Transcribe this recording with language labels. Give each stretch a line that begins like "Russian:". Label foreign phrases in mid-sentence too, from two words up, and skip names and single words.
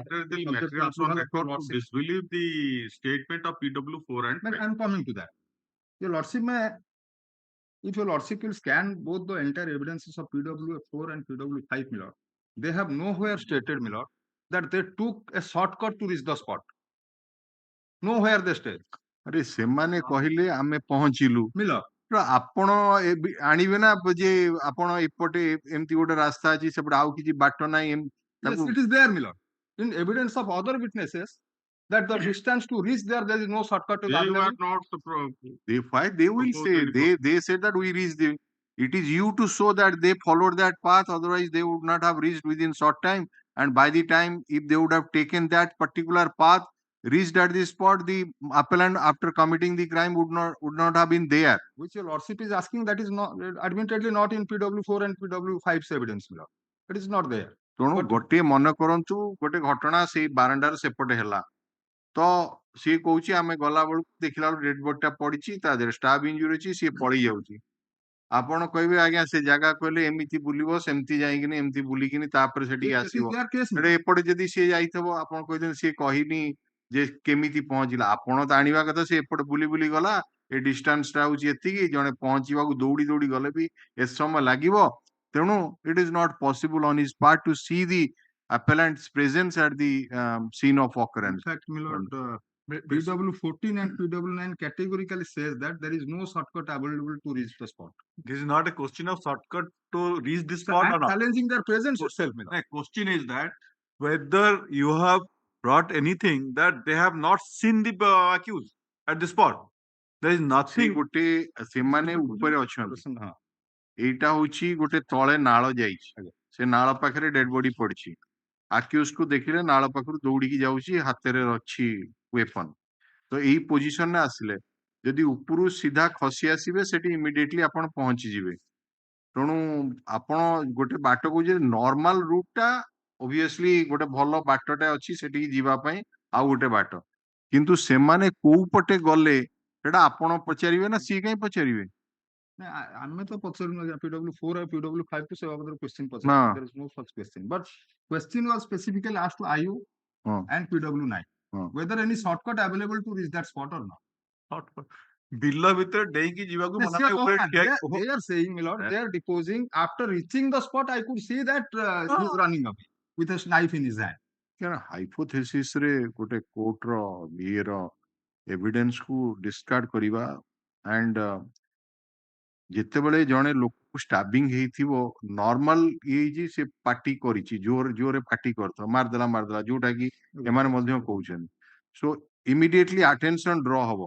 English: What are the materials on record to disbelieve the statement of PW 4 and 5? I'm coming to that. Your lordship if your lordship will scan both the entire evidences of PW 4 and PW 5, my lord, they have nowhere stated, my lord, that they took a shortcut to reach the spot. Nowhere they state.
Odia: ଅରେ ସେମାନେ କହିଲେ ଆମେ ପହଞ୍ଚିଲୁ
English: मिलो
Odia: ଆପଣ ଆଣିବେ ନା ଯେ ଆପଣ ଏପଟେ ଏମିତି ଗୋଟେ ରାସ୍ତା ଅଛି ସେପଟେ ଆଉ କିଛି ବାଟ ନାହିଁ
English: yes, it is there, Miller. In evidence of other witnesses that the distance to reach there is no shortcut. They were not they will say they said that we reached the. It is you to show that they followed that path. Otherwise, they would not have reached within short time. And by the time, if they would have taken that particular path, reached at the spot, the appellant after committing the crime would not have been there. Which your lordship is asking, that is not admittedly not in PW4 and PW5's evidence. It is not there.
Odia: ତେଣୁ ଗୋଟିଏ ମନେ କରନ୍ତୁ ଗୋଟେ ଘଟଣା ସେଇ ବାରଣ୍ଡାର ସେପଟେ ହେଲା ତ ସିଏ କହୁଛି ଆମେ ଗଲା ବେଳକୁ ଦେଖିଲା ବେଳକୁ
English: dead body
Odia: ପଡିଛି ତା ଦେହରେ ଷ୍ଟାଫ୍ ଇଞ୍ଜୁରି ଅଛି ସିଏ ପଳେଇ ଯାଉଛି ଆପଣ କହିବେ ଆଜ୍ଞା ସେ ଜାଗା କହିଲେ ଏମିତି ବୁଲିବ ସେମିତି ଯାଇକିନି ଏମିତି ବୁଲିକିନି ତାପରେ ସେଠିକି ଆସିବ ଏପଟେ ଯଦି ସିଏ ଯାଇଥିବ ଆପଣ କହିଦିଅନ୍ତି ସିଏ କହିନି ଯେ କେମିତି ପହଞ୍ଚିଲା ଆପଣ ତ ଆଣିବା କଥା ସେ ଏପଟେ ବୁଲି ବୁଲି ଗଲା ଏ ଡିଷ୍ଟାନ୍ସ ଟା ହଉଛି ଏତିକି ଜଣେ ପହଞ୍ଚିବାକୁ ଦୌଡି ଦୌଡି ଗଲେ ବି ଏତେ ସମୟ ଲାଗିବ ତେଣୁ
English: it is not possible on his part to see the appellant's presence at the scene of occurrence. In fact, my lord, PW14 and PW9 categorically says that there is no shortcut available to reach the spot. This is not a question of shortcut to reach the spot or not. Challenging their presence itself. The question is that whether you have brought anything that they have not seen the accused at the spot. There is nothing.
Odia: ଏଇଟା ହଉଛି ଗୋଟେ ତଳେ ନାଳ ଯାଇଛି ସେ ନାଳ ପାଖରେ
English: dead body
Odia: ପଡିଛି ଆକ୍ୟୁଜ କୁ ଦେଖିଲେ ନାଳ ପାଖରୁ ଦୌଡିକି ଯାଉଛି ହାତରେ ଅଛି ୱେପନ ତ ଏଇ ପୋଜିସନରେ ଆସିଲେ ଯଦି ଉପରୁ ସିଧା ଖସି ଆସିବେ ସେଠି ଇମିଡିଏଟଲି ଆପଣ ପହଞ୍ଚିଯିବେ ତେଣୁ ଆପଣ ଗୋଟେ ବାଟ କହୁଛେ
English: normal route
Odia: obviously ଗୋଟେ ଭଲ ବାଟଟା ଅଛି ସେଠିକି ଯିବା ପାଇଁ ଆଉ ଗୋଟେ ବାଟ, କିନ୍ତୁ ସେମାନେ କୋଉ ପଟେ ଗଲେ ସେଟା ଆପଣ ପଚାରିବେ ନା ସିଏ କାହିଁ ପଚାରିବେ? ଆମେ ତ ପଚାରୁନୁ PW4 ଆଉ PW5 କୁ ସେ ବାବଦରେ କ୍ୱେଶ୍ଚିନ୍ ନା। ପଚାରିବୁ,
English: there is no such question, but question was specifically asked to IU
Odia: ହଁ
English: and PW9
Odia: ହଁ
English: whether any shortcut available to reach that spot or not.
Odia: ବିଲ ଭିତରେ ଡେଇଁକି ଯିବାକୁ ମନା ନାହିଁ, ଉପରେ ଠିଆ
English: They are saying, my lord, they are deposing after reaching the spot. I could see that he is running away with a knife in his hand.
Odia: କାରଣ ହାଇପୋଥେସିସ୍ ରେ ଗୋଟେ କୋର୍ଟର
English: eye evidence
Odia: କୁ ଡିସକାର୍ଡ କରିବା ଆଣ୍ଡ ଯେତେବେଳେ ଜଣେ ଲୋକକୁ ଷ୍ଟାବିଂ ହେଇଥିବ ନର୍ମାଲ ଇଏ ହେଇଛି ସେ ପାଟି କରିଛି ଜୋରରେ ପାଟି କରିଥିବ ମାରିଦେଲା ଯୋଉଟା କି ଏମାନେ ମଧ୍ୟ କହୁଛନ୍ତି,
English: so immediately attention draw
Odia: ହବ।